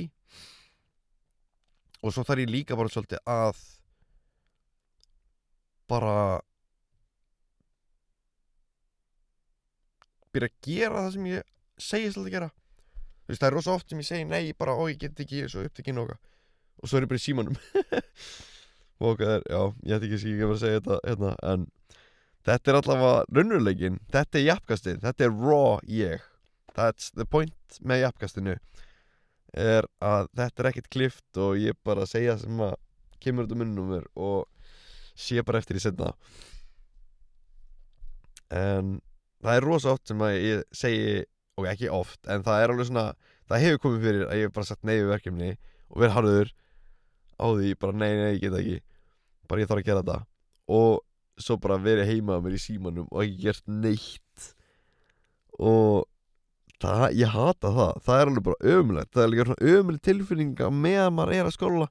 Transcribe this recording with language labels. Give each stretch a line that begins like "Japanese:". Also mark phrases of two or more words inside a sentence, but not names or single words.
Icelandic: Og svo þarf ég líka bara svolítið að bara byrja að gera það sem ég segi svolítið að gera. Þú veist, það er rosa oft sem ég segi nei, bara ég get ekki svo upptekinn og svo er ég bara í símanum. Og ok, já, ég ætti ekki að segja þetta hérna, en þetta er allavega raunveruleikinn, þetta er jafnkastið, þetta er raw ég.
English: That's the point
Icelandic: með jafnkastinu. Er að þetta er ekkert klift og ég bara segja sem að kemur út á munnum mér og sé bara eftir í seinna. En það er rosa oft sem að ég segi, og ekki oft, en það er alveg svona, það hefur komið fyrir að ég hef bara sagt nei við verkefni og verið harður á því, bara nei, ég get ekki, bara ég þarf að gera þetta og svo bara verið heima að mér í símanum og ekki gert neitt og ég hata það er alveg bara ömulegt, það er líka svona ömuleg tilfinninga meðan maður er að skóla.